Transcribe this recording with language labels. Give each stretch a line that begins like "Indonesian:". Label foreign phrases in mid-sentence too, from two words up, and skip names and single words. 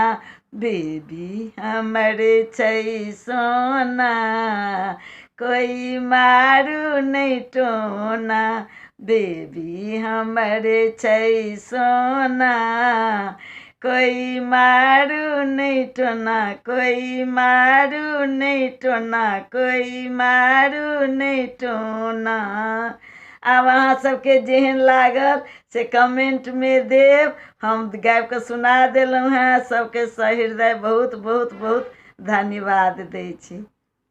Maithili: बेबी हमर छै सोना, कोई मारू नहीं टोना। बेबी हमर छै सोना, कोई मारू नहीं टोना, कोई मारू नहीं टोना, कोई मारू नहीं टोना। आब अहाँ सबके जेहन लागल से कमेंट में देव। हम गाबि कऽ सुना देलहुँ हैं। सबके सहृदय बहुत बहुत बहुत धन्यवाद दै छी।